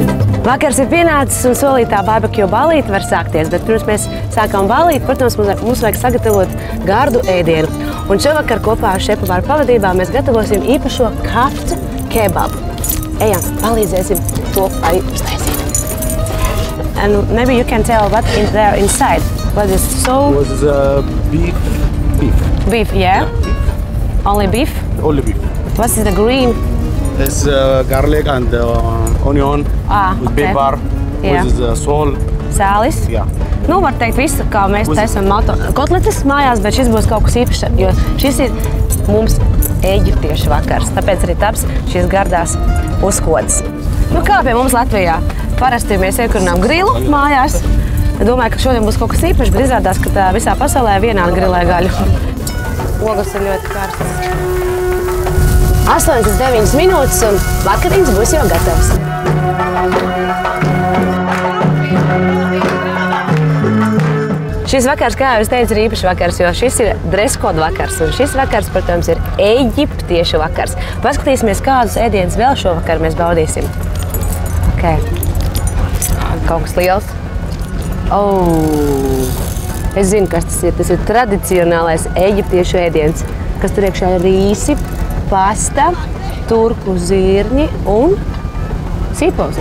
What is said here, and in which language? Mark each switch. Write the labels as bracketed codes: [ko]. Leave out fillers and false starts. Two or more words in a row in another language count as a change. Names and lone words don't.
[lv] Vakars ir pienācis un solītā barbekju balīte var sākties, bet pirms mēs sākam balīt, protams, mums vajag sagatavot gardu ēdienu. Un šovakar kopā ar šefu Vāru pavadībā mēs gatavosim īpašo kaftu kebabu. Ejam, palīdzēsim to arī uztaisīt. [en] And maybe you can tell what is there inside. What is so? Was beef. Beef, yeah? Beef. Only beef? Only beef. What is the green? It's garlic and onion with okay. pepper. Yeah. With salt. [lv] Sālis? [en] Yeah. [lv] Nu, var teikt visu, kā mēs taisam kotletes mājās, bet šis būs kaut kas īpašs, jo šis ir mums eģiptiešu vakars, tāpēc arī taps šīs gardās uzkodas. Nu, kā pie mums Latvijā? Parasti mēs iekurinām grilu mājās. Domāju, ka šodien būs kaut kas īpašs, bet izrādās, ka tā visā pasaulē vienādi grilē gaļu. Ogas ir ļoti karstas. 8–9 minūtes un vakariņas būs jau gatavs. Šis vakars, kā jau es teicu, ir īpašs vakars, jo šis ir [en] dress code [lv] vakars. Un šis vakars, protams, ir eģiptiešu vakars. Paskatīsimies, kādus ēdienus vēl šovakar mēs baudīsim. Okay. Kaut kas liels. Oh, es zinu, kas tas ir. Tas ir tradicionālais eģiptiešu ēdiens, kas tur iekšā ir rīsi, pasta, turku zirņi un sīpos.